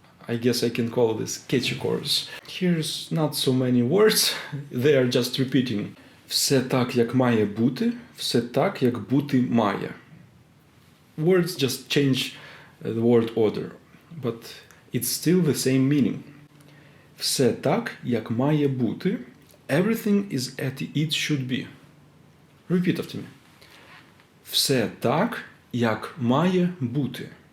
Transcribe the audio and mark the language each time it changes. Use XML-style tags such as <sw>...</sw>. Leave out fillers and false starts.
<en>I guess I can call this catchy chorus. Here's not so many words, they are just repeating.</en> <uk>Все так, як має бути, все так, як бути має.</uk> <en>Words just change the word order, but it's still the same meaning.</en> <uk>Все так, як має бути,</uk> <en>everything is as it should be. Repeat after me.</en> <uk>Все так, як має бути.</uk>